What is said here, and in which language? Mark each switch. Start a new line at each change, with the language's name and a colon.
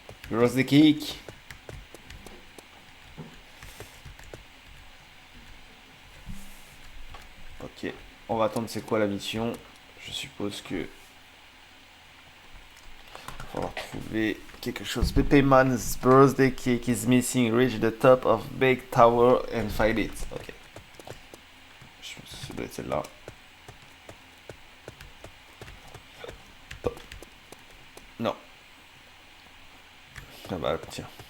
English: Rose the cake.
French: Ok, on va attendre c'est quoi la mission. Je suppose que il va falloir trouver quelque chose.
English: Pepe Man's birthday cake is missing. Reach the top of big tower and find it.
French: Ok. Je pense que ça doit être celle-là. Non. Ah bah tiens.